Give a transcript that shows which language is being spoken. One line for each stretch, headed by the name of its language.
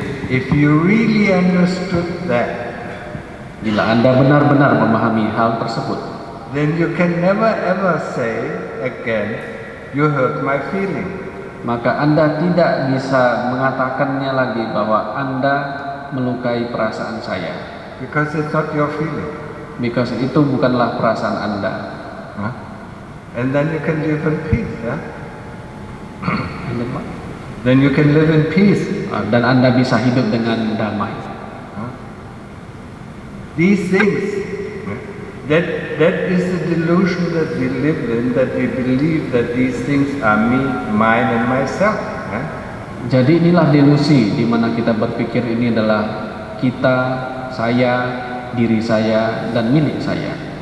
English: If you really understood that,
Indonesian: bila Anda benar-benar memahami hal tersebut,
English: then you can never ever say again, you hurt my feeling.
Indonesian: Maka Anda tidak bisa mengatakannya lagi bahwa Anda melukai perasaan saya.
English: Because it's not your feeling. Because
Indonesian: itu bukanlah perasaan Anda. Huh?
English: And then you can live in peace, yeah? Then you can live in peace.
Indonesian: Dan Anda bisa hidup dengan damai. Huh?
English: These things, that is the delusion that we live in, that we believe that these things are me, mine and myself.
Indonesian: Jadi inilah delusi di mana kita berpikir ini adalah kita, saya, diri saya dan milik saya.